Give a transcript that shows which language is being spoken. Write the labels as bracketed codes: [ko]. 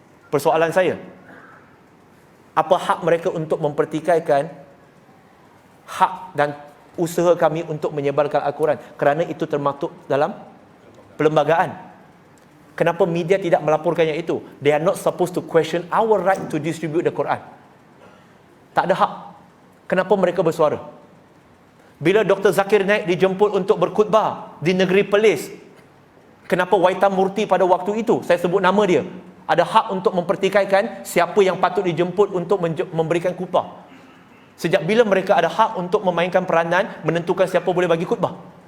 [ms] Persoalan saya, apa hak mereka untuk mempertikaikan hak dan usaha kami untuk menyebarkan Al-Quran? Kerana itu termaktub dalam perlembagaan. Kenapa media tidak melaporkannya itu? [en] They are not supposed to question our right to distribute the Quran. [ms] Tak ada hak. Kenapa mereka bersuara? Bila Dr. Zakir Naik dijemput untuk berkhutbah di negeri Perlis, kenapa Waitam Murti pada waktu itu, saya sebut nama dia, ada hak untuk mempertikaikan siapa yang patut dijemput untuk memberikan khutbah? Sejak bila mereka ada hak untuk memainkan peranan menentukan siapa boleh bagi khutbah?